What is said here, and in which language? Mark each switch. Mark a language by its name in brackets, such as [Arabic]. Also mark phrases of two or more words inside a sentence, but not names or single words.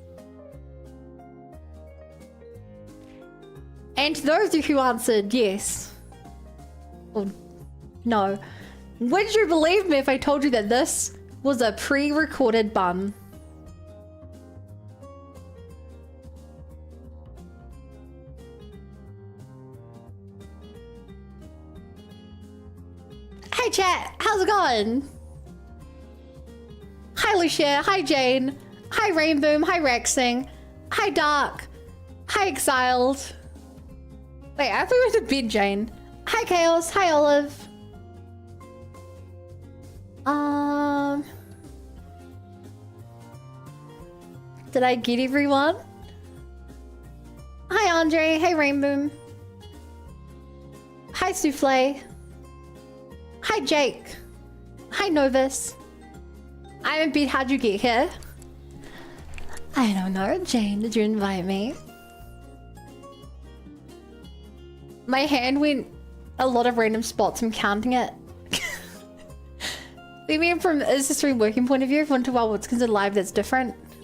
[English] And to those of you who answered yes, or no, would you believe me if I told you that this was a pre-recorded bun? Hey chat, how's it going? Hi Lucia, hi Jane, hi Rainboom, hi Rexing, hi Dark, hi Exiled. Wait, I thought we went to bed, Jane. Hi Chaos, hi Olive. Did I get everyone? Hi Andre, hey Rainboom. Hi Souffle. Hi Jake. Hi Novus. I'm in bed, how'd you get here? I don't know, Jane, did you invite me? My hand went a lot of random spots, I'm counting it. You mean from is the stream working point of view, if you want to, well, what's considered live that's different?